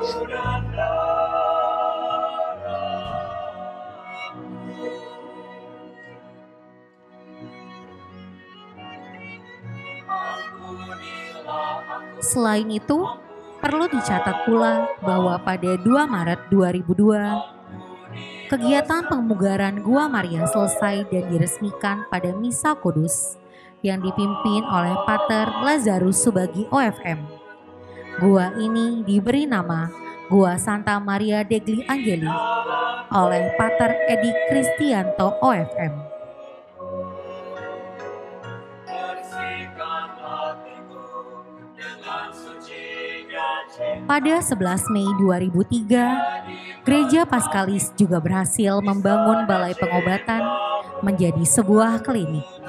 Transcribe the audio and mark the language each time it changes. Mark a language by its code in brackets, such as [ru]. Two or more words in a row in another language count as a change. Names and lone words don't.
[id] Selain itu, perlu dicatat pula bahwa pada 2 Maret 2002, kegiatan pemugaran Gua Maria selesai dan diresmikan pada Misa Kudus yang dipimpin oleh Pater Lazarus Subagi OFM. Gua ini diberi nama Gua Santa Maria degli Angeli oleh Pater Edi Kristianto OFM. Pada 11 Mei 2003, Gereja Paskalis juga berhasil membangun balai pengobatan menjadi sebuah klinik.